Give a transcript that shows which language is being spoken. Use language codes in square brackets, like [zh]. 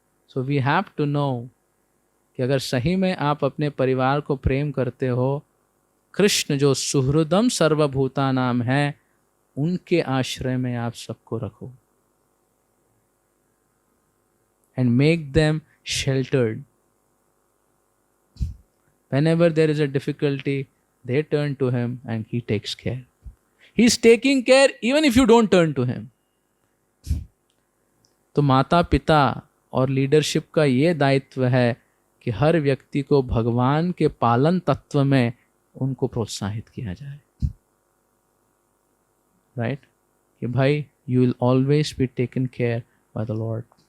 [en] So we have to know [hi] कि अगर सही में आप अपने परिवार को प्रेम करते हो, कृष्ण जो सुहृदम सर्वभूता नाम है उनके आश्रय में आप सबको रखो [en] and make them sheltered. Whenever there is a difficulty, they turn to him and he takes care. He is taking care even if you don't turn to him. [hi] तो माता पिता और लीडरशिप का ये दायित्व है कि हर व्यक्ति को भगवान के पालन तत्व में उनको प्रोत्साहित किया जाए, राइट? कि भाई [en] You will always be taken care by the Lord.